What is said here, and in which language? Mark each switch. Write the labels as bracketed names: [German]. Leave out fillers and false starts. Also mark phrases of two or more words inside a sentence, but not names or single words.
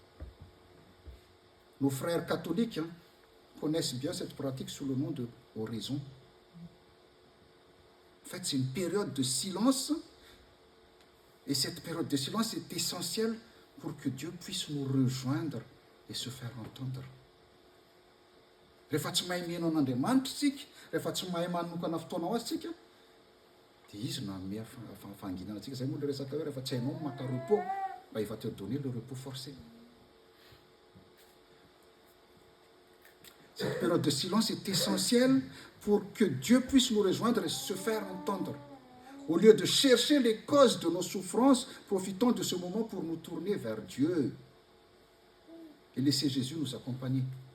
[French] Nos frères catholiques connaissent bien cette pratique sous le nom de oraison. En fait, c'est une période de silence, et cette période de silence est essentielle pour que Dieu puisse nous rejoindre et se faire entendre. [Malagasy] Rehefa tsy mahay mino an'Andriamanitra isika, rehefa tsy mahay manokana fotoana ho azy isika, dia izy no hanome fahanginana antsika. Zay moa le resaka hoe rehefa tsy hainao maka repos, [French] bah il va te donner le repos forcé. Cette période de silence est essentielle pour que Dieu puisse nous rejoindre et se faire entendre. Au lieu de chercher les causes de nos souffrances, profitons de ce moment pour nous tourner vers Dieu et laisser Jésus nous accompagner.